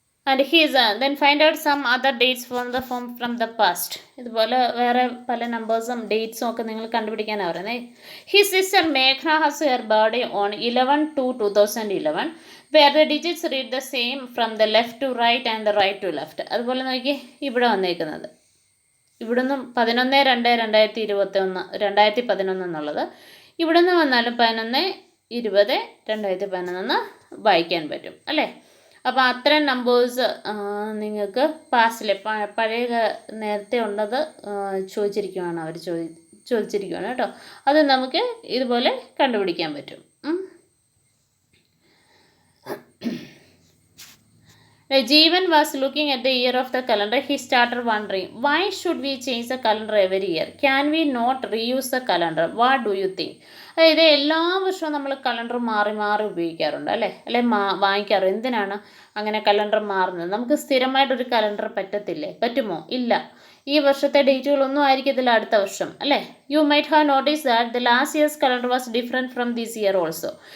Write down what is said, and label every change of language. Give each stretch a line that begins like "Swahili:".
English: And then find out some other dates from the past.
Malayalam: ഇതുപോലെ വേറെ പല നമ്പേഴ്സും ഡേറ്റ്സും ഒക്കെ നിങ്ങൾ കണ്ടുപിടിക്കാനാണ് പറയുന്നത്.
English: His sister Meghna has her birthday on 11/2/2011 where the digits read the same from the left to right and the right to left.
Malayalam: അതുപോലെ നോക്കി ഇവിടെ വന്നേക്കുന്നത്, ഇവിടുന്ന് 11/2/2011 എന്നുള്ളത് ഇവിടെ നിന്ന് വന്നാലും 11/20/2011 വായിക്കാൻ പറ്റും അല്ലേ? അപ്പോൾ അത്തരം നമ്പേഴ്സ് നിങ്ങൾക്ക് പാസ്റ്റിലെ പഴയ നേരത്തെ ഉള്ളത് ചോദിച്ചിരിക്കുകയാണ്, അവർ ചോദിച്ചിരിക്കുകയാണ് കേട്ടോ. അത് നമുക്ക് ഇതുപോലെ കണ്ടുപിടിക്കാൻ പറ്റും.
English: Jeevan was looking at the year of the calendar. He started wondering, why should we change the calendar every year? Can we not reuse the calendar? What do you think?
Malayalam: അതായത് എല്ലാ വർഷവും നമ്മൾ കലണ്ടർ മാറി മാറി ഉപയോഗിക്കാറുണ്ട് അല്ലേ വാങ്ങിക്കാറുണ്ട്. എന്തിനാണ് അങ്ങനെ കലണ്ടർ മാറുന്നത്? നമുക്ക് സ്ഥിരമായിട്ടൊരു കലണ്ടർ പറ്റുമോ? ഇല്ല. ഈ വർഷത്തെ ഡേറ്റുകളൊന്നും ആയിരിക്കത്തില്ല അടുത്ത വർഷം അല്ലേ.
English: You might have notice that the last year's calendar was different from this year also.